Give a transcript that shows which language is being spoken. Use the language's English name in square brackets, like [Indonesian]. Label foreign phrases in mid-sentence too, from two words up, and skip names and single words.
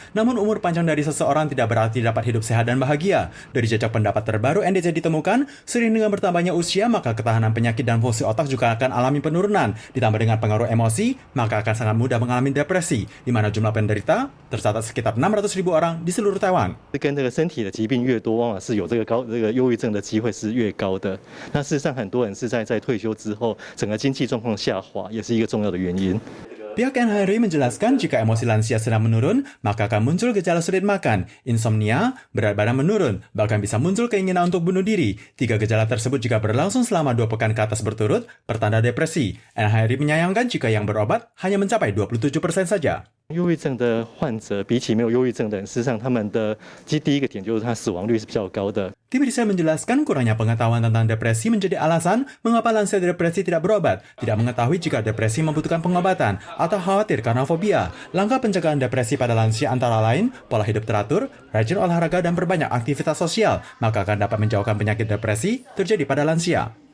[Indonesian] Namun umur panjang dari seseorang tidak berarti dapat hidup sehat dan bahagia. Dari jejak pendapat terbaru NDC ditemukan, sering dengan bertambahnya usia, maka ketahanan penyakit dan fungsi otak juga akan alami penurunan. Ditambah dengan pengaruh emosi, maka akan sangat mudah mengalami depresi, di mana jumlah penderita tercatat sekitar 600.000 orang di seluruh Taiwan. [Chinese] 忧郁症的机会是越高的。那事实上，很多人是在退休之后，整个经济状况下滑，也是一个重要的原因。 [Indonesian] Pihak NHRI menjelaskan jika emosi lansia sedang menurun, maka akan muncul gejala sulit makan, insomnia, berat badan menurun, bahkan bisa muncul keinginan untuk bunuh diri. 3 gejala tersebut jika berlangsung selama 2 pekan ke atas berturut, pertanda depresi. NHRI menyayangkan jika yang berobat hanya mencapai 27% saja. [Chinese] 忧郁症的患者比起没有忧郁症的人，事实上他们的第一个点就是他死亡率是比较高的。 [Indonesian] Tim riset menjelaskan kurangnya pengetahuan tentang depresi menjadi alasan mengapa lansia depresi tidak berobat, tidak mengetahui jika depresi membutuhkan pengobatan, atau khawatir karena fobia. Langkah pencegahan depresi pada lansia antara lain pola hidup teratur, rajin olahraga, dan perbanyak aktivitas sosial, maka akan dapat menjauhkan penyakit depresi terjadi pada lansia.